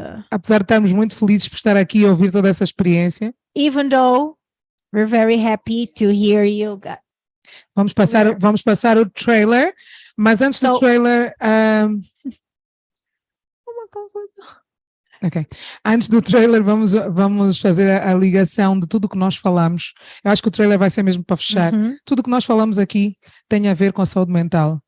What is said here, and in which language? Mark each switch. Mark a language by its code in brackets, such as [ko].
[pt] Apesar de estarmos muito felizes por estar aqui e ouvir toda essa experiência. [en] Even though we're very happy to hear you. [pt] Vamos passar o trailer, mas antes do trailer. Uma confusão. Ok. Antes do trailer, vamos fazer a ligação de tudo o que nós falamos. Eu acho que o trailer vai ser mesmo para fechar. Tudo o que nós falamos aqui tem a ver com a saúde mental.